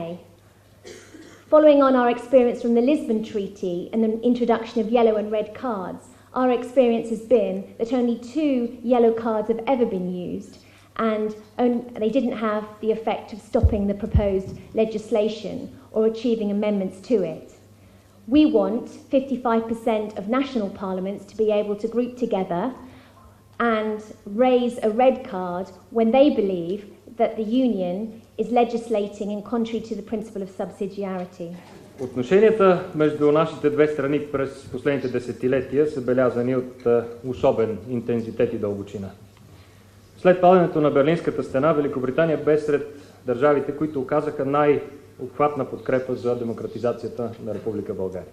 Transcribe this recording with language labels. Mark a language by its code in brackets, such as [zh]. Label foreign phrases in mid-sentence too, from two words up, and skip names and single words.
[en] Following on our experience from the Lisbon Treaty and the introduction of yellow and red cards, our experience has been that only 2 yellow cards have ever been used, and they didn't have the effect of stopping the proposed legislation or achieving amendments to it. We want 55% of national parliaments to be able to group together and raise a red card when they believe that the Union is legislating in contrary to the principle of subsidiarity. [bg] Отношенията между нашите две страни през последните десетилетия са белязани от особен интензитет и дълбочина. След падането на Берлинската стена, Великобритания бе сред държавите, които оказаха най-обхватна подкрепа за демократизацията на Република България.